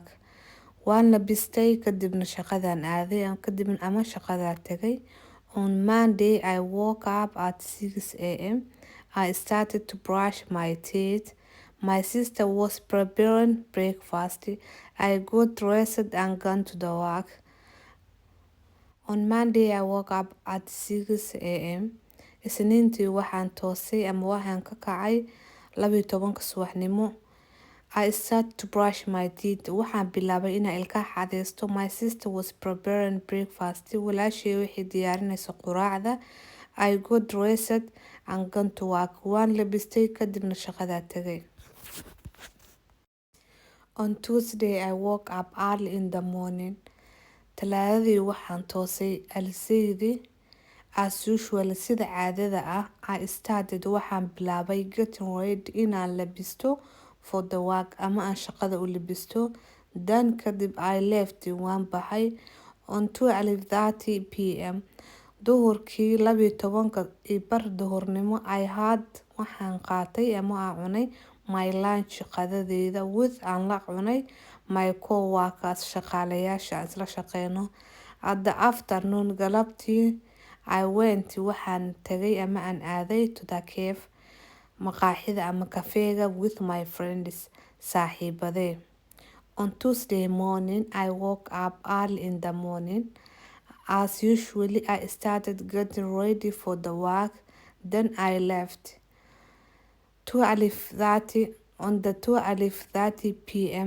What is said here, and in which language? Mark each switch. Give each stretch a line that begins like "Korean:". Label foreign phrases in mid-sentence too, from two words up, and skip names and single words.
Somali: Waan labistay kadibna shaqadaan aaday kadibna ama shaqadaa tagay.
English: On Monday, I woke up at 6 a.m. I started to brush my teeth. My sister was preparing breakfast. I got dressed and gone to the work. On Monday, I woke up at 6 a.m.
Somali: Isniintii waxaan toosay ama waxaan ka kacay 12 subaxnimo.
English: I started to brush my teeth.
Somali: Waxaan bilaabay inaan ilkaha cadaysto.
English: My sister was preparing breakfast.
Somali: Walaashay waxay diyaarinaysa quraacda.
English: I got dressed and gone to work.
Somali: Waan labistay kadibna shaqadaa tagay.
English: On Tuesday, I woke up early in the morning.
Somali: Talaadadii waxaan toosay alseydii.
English: As usual,
Somali: sida caadada ah,
English: I started
Somali: waxaan bilaabay
English: getting ready
Somali: inaan labisto
English: for the work
Somali: ama aan shaqada u libisto.
English: Then kadib I left
Somali: waan baxay
English: on 12:30 p.m.
Somali: duhurkii 12:10 duhurnimo
English: I had
Somali: waxaan qaatay ama aan cunay
English: my lunch
Somali: qadadeyda with aan la cunay
English: my co-workers
Somali: shaqaalayaasha aan isla shaqeyno.
English: At the afternoon galabtii I went
Somali: waxaan tagay ama aan aaday
English: to the cafe
Somali: maqaaxida ama kafeega
English: with my friends saaxiibadee. On Tuesday morning I woke up early in the morning. As usually I started getting ready for the work. Then I left. 12:30 on the 12:30 p.m.